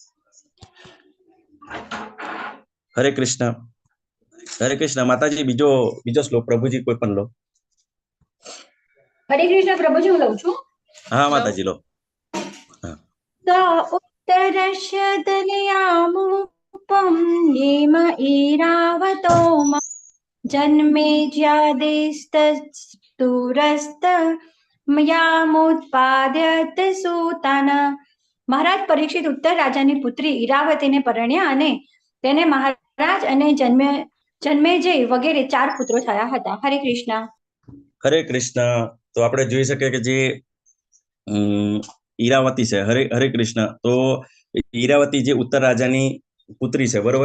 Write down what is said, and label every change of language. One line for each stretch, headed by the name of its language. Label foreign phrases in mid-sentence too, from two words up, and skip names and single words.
Gujarati: હરે કૃષ્ણ. હરે કૃષ્ણ. માતાજી બીજો શ્લોક પ્રભુજી કોઈ પણ લો. હરે કૃષ્ણ પ્રભુજી, હું લઉં છું. હા માતાજી લો.
Sanskrit: उत्तरस्य दलयामुपा रूपं येम ईरावतो जन्मे ज्यादेस्तुरस्त मयामुत्पाद्यत सूतन.
Gujarati: મહારાજ પરીક્ષિત ઉત્તર રાજાની પુત્રી ઈરાવતીને પરણ્યા અને તેને મહારાજ અને જન્મેજય વગેરે 4 પુત્રો થયા હતા. હરે કૃષ્ણ. હરે કૃષ્ણ. તો આપણે જોઈ શકીએ કે જે ઈરાવતી છે, હરે કૃષ્ણ, તો ઈરાવતી જે ઉત્તર રાજાની પુત્રી છે, બરોબર.